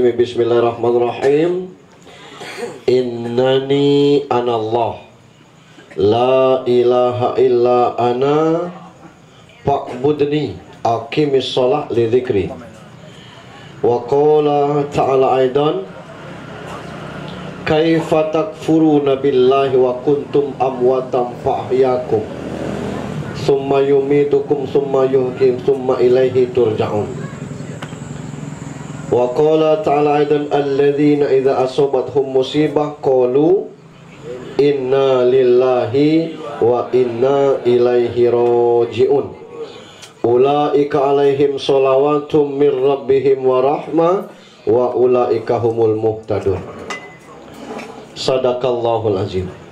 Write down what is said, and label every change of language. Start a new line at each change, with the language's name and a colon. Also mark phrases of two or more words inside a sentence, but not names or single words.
Arabic: بسم الله الرحمن الرحيم. إنني أنا الله لا إله إلا أنا فاعبدني أقم الصلاة لذكري. وقال تعالى أيضا، كيف تكفرون بالله وكنتم أمواتا فأحياكم ثم يميتكم ثم يحييكم ثم إليه ترجعون. وقال تعالى أيضا, الذين إذا أصابتهم مصيبة قالوا إنا لله وإنا إليه راجعون. أولئك عليهم صلوات من ربهم ورحمة وأولئك هم المهتدون. صدق الله العظيم.